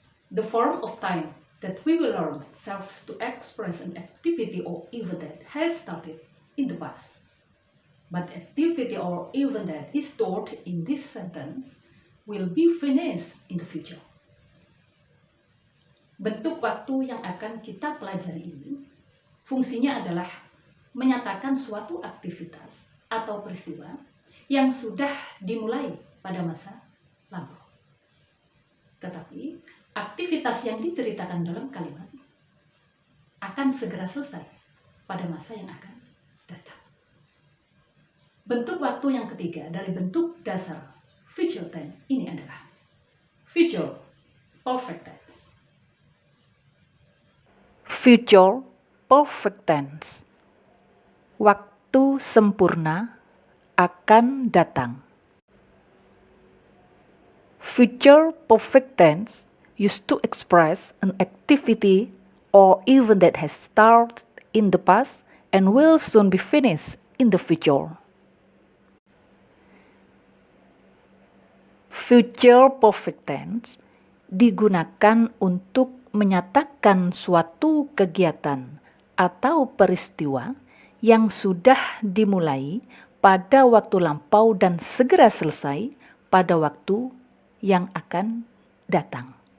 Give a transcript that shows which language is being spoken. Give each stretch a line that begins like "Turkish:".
English: The form of time that we will learn serves to express an activity or event that has started in the past. But activity or event that is stored in this sentence will be finished in the future.
Indonesian: Bentuk waktu yang akan kita pelajari ini fungsinya adalah menyatakan suatu aktivitas atau peristiwa yang sudah dimulai pada masa lalu. Tetapi aktivitas yang diceritakan dalam kalimat akan segera selesai pada masa yang akan datang. Bentuk waktu yang ketiga dari bentuk dasar future tense ini adalah future perfect tense.
English: Future perfect tense.
Indonesian: Waktu sempurna akan datang.
English: Future perfect tense used to express an activity or event that has started in the past and will soon be finished in the future.
Indonesian: Future perfect tense digunakan untuk menyatakan suatu kegiatan atau peristiwa yang sudah dimulai pada waktu lampau dan segera selesai pada waktu yang akan datang.